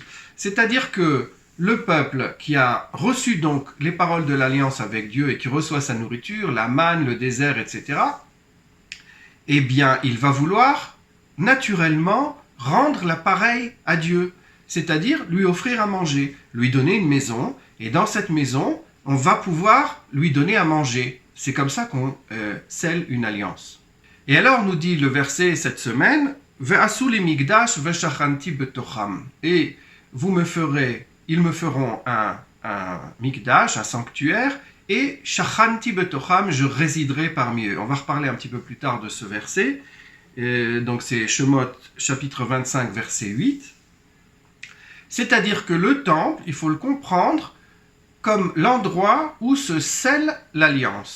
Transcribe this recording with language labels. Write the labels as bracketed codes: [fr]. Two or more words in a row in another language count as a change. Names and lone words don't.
[fr] C'est-à-dire que le peuple qui a reçu donc les paroles de l'alliance avec Dieu et qui reçoit sa nourriture, la manne, le désert, etc., eh bien, il va vouloir naturellement rendre l'appareil à Dieu, c'est-à-dire lui offrir à manger, lui donner une maison, et dans cette maison, on va pouvoir lui donner à manger. C'est comme ça qu'on scelle une alliance. Et alors, nous dit le verset cette semaine, [he] ועשו לי מקדש ושכנתי בתוכם. [fr] Et ils me feront un migdash, un sanctuaire, et [he] שכנתי בתוכם, [fr] je résiderai parmi eux. On va reparler un petit peu plus tard de ce verset. Donc c'est Shemot chapitre 25, verset 8. C'est-à-dire que le temple, il faut le comprendre comme l'endroit où se scelle l'alliance.